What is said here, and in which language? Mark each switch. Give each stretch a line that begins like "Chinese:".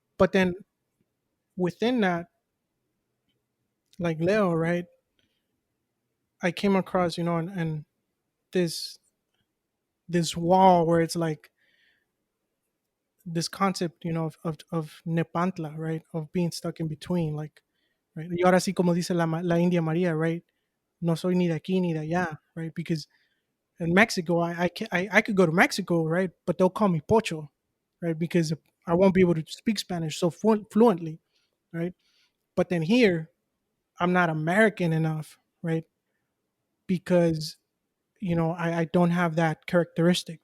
English: But then within that, like Leo, right? I came across, and this this wall where it's like this concept, of Nepantla, right? Of being stuck in between, like, right?
Spanish: Y ahora sí, como dice la India María, right? No soy ni de aquí ni de allá, right?
English: Because in Mexico, I could go to Mexico, right? But they'll call me Pocho, right? Because I won't be able to speak Spanish so fluently, right? But then here, I'm not American enough, right? Because I don't have that characteristic.